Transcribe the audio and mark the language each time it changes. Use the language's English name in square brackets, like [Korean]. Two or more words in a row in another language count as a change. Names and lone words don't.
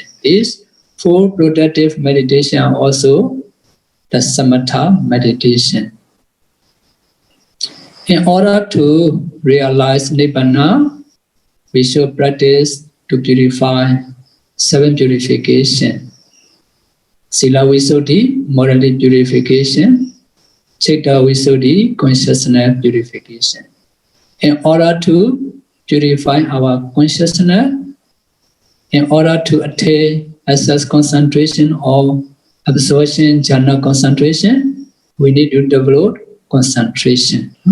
[English] These 4 productive meditation are also the Samatha meditation. In order to realize Nibbana, we should practice to purify 7 purification. [Pali] Sila Visuddhi, [English] morality purification. [Pali] Citta Visuddhi, [English] consciousness purification. In order to purify our consciousness, in order to attain access concentration or absorption jhana concentration, we need to develop concentration.